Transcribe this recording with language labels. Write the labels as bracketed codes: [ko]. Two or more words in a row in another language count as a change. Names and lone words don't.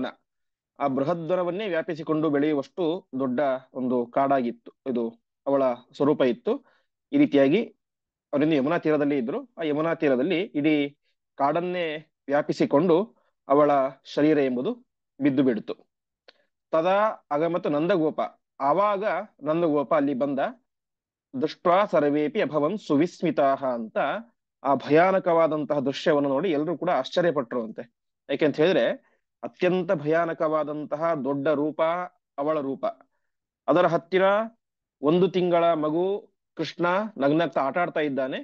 [kn] ಆ ಬೃಹದ್ವನವನ್ನೇ ವ್ಯಾಪಿಸಿಕೊಂಡು ಬೆಳೆಯುವಷ್ಟು ದೊಡ್ಡ ಒಂದು ಕಾಡಾಗಿತ್ತು ಇದು ಅವಳ ಸ್ವರೂಪ ಇತ್ತು. ಈ ರೀತಿಯಾಗಿ ಅವರಿಂದ ಯಮುನಾ ತೀರದಲ್ಲಿ ಇದ್ರು. ಆ ಯಮುನಾ ತೀರದಲ್ಲಿ ಇಡೀ ಕಾಡನ್ನೇ ವ್ಯಾಪಿಸಿಕೊಂಡು ಅವಳ ಶರೀರ ಎಂಬುದು ಬಿದ್ದು ಬಿಡ್ತು. [sa] ತದಾ ಅಗಮತ ನಂದಗೋಪ, [kn] ಆವಾಗ ನಂದಗೋಪ ಅಲ್ಲಿ ಬಂದ. [sa] ದೃಷ್ಟ್ವಾ ಸರ್ವೇಪಿ ಅಭವನ್ ಸುವಿಸ್ಮಿತಾಹ [kn] ಅಂತ ಆ ಭಯಾನಕವಾದಂತಹ ದೃಶ್ಯವನ್ನು ನೋಡಿ ಎಲ್ಲರೂ ಕೂಡ ಆಶ್ಚರ್ಯಪಟ್ರು ಅಂತೆ. ಯಾಕೆಂತ ಹೇಳಿದ್ರೆ, ಅತ್ಯಂತ ಭಯಾನಕವಾದಂತಹ ದೊಡ್ಡ ರೂಪ ಅವಳ ರೂಪ. ಅದರ ಹತ್ತಿರ 1 ತಿಂಗಳ ಮಗು ಕೃಷ್ಣ ನಗ್ನಗ್ತಾ ಆಟ ಆಡ್ತಾ ಇದ್ದಾನೆ.